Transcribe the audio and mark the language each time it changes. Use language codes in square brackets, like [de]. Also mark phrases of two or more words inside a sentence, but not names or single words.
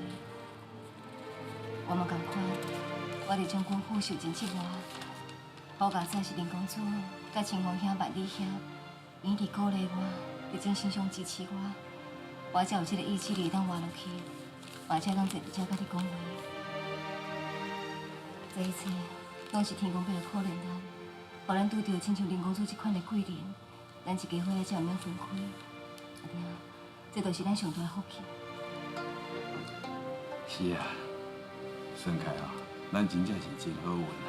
[nan] 我嘛同款，我伫将军府受尽折磨。好佳哉是人工做，甲清风兄、万里兄，因伫鼓励我，伫精神上支持我才有这个意志力当活落去，而且当坐伫遮甲你讲话。这一切拢是天公伯可怜咱，互咱拄到亲像林公主这款的贵人，咱一家伙仔才会免分开。阿爹，这就是咱上大的福气。是啊，算起哦，咱真正是真好运啊！